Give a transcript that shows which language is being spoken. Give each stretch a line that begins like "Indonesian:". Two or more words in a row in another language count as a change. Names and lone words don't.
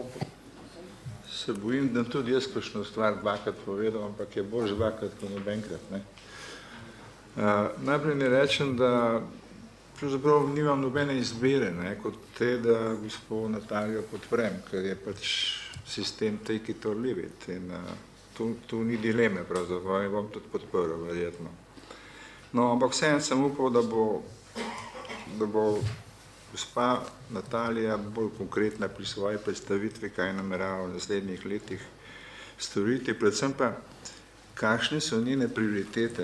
Slovenian: Se bojim, da tudi jaz kakšno stvar dvakrat povedal, ampak je bolj dvakrat kot nobenkrat. Najprej ne rečem, da pravzaprav nimam nobene izbire, kot te, da gospod Natalijo podprem, ker je pač sistem
English: take it or leave it.
Slovenian: In tu ni dileme pravzaprav in bom tudi podprl, verjetno. No, ampak vseeno sem upal, da bo gospa Natalija bolj konkretna pri svoji predstavitvi, kaj namerava v naslednjih letih storiti, predvsem pa, kakšne so njene prioritete.